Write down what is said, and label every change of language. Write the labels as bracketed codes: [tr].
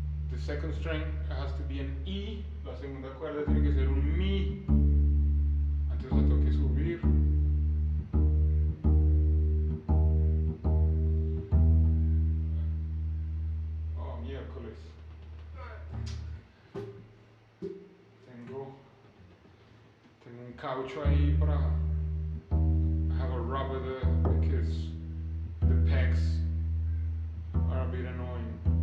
[en] The second string has to be an E. [es] La segunda cuerda tiene que ser un Mi. Entonces la tengo que subir. Oh, miércoles. Tengo un caucho ahí para. [en] I have a rubber there because the pegs are a bit annoying.